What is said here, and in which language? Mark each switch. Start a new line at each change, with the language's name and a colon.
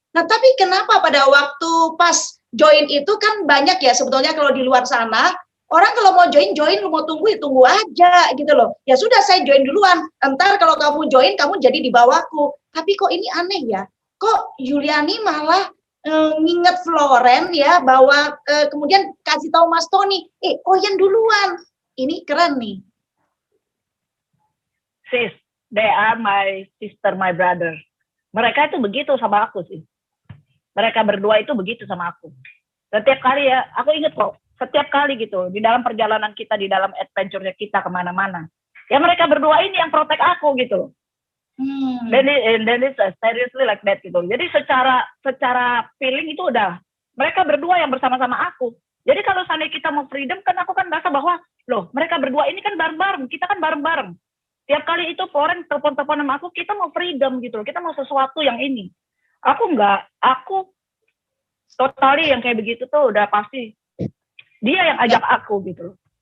Indonesian: Nah tapi kenapa pada waktu pas join itu kan banyak ya sebetulnya kalau di luar sana, orang kalau mau join, lu mau tunggu, ya tunggu aja gitu loh. Ya sudah saya join duluan. Entar kalau kamu join, kamu jadi di bawahku. Tapi kok ini aneh ya? Kok Yuliani malah nginget Floren ya bahwa kemudian kasih tahu Mas Tony, Oyen duluan. Ini keren nih.
English: Sis, they are my sister, my brother.
Indonesian: Mereka itu begitu sama aku sih. Mereka berdua itu begitu sama aku. Setiap kali ya, aku inget kok. Setiap kali gitu, di dalam perjalanan kita, di dalam adventure-nya kita kemana-mana. Ya mereka berdua ini yang protect aku gitu.
English: Then it's seriously like that
Indonesian: gitu. Jadi secara feeling itu udah, mereka berdua yang bersama-sama aku. Jadi kalau seandainya kita mau freedom, kan aku kan merasa bahwa, loh mereka berdua ini kan bareng-bareng, kita kan bareng-bareng. Tiap kali itu Floren telepon-telepon sama aku, kita mau freedom gitu loh, kita mau sesuatu yang ini. Aku totally yang kayak begitu tuh udah pasti dia yang ajak aku gitu.